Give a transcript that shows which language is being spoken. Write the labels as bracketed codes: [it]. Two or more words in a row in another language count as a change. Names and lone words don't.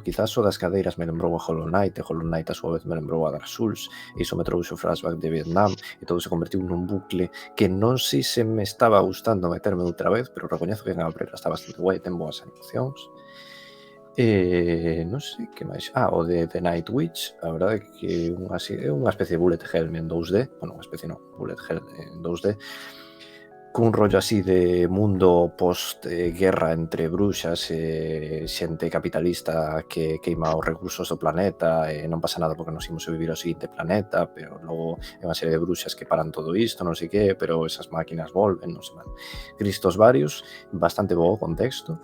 [gl] Quizás o das cadeiras me lembrou a Hollow Knight, e Hollow Knight a súa vez me lembrou a Dark Souls, e iso me trouxe o flashback de Vietnam, e todo se convertiu nun bucle que non sei se me estaba gustando meterme outra vez, pero recoñezo que en Gambrela está bastante guai, ten boas animacións. Non sei que máis. O de The Night Witch, a verdade é que é unha especie de [en] bullet hell [gl] en 2D, bueno, unha especie non, [en] bullet hell [gl] en 2D, cun rollo así de mundo post-guerra entre bruxas e xente capitalista que queima os recursos do planeta e non pasa nada porque nos imos a vivir ao seguinte planeta, pero logo é unha serie de bruxas que paran todo isto, non sei que, pero esas máquinas volven, non sei, cristos varios, bastante bo o contexto.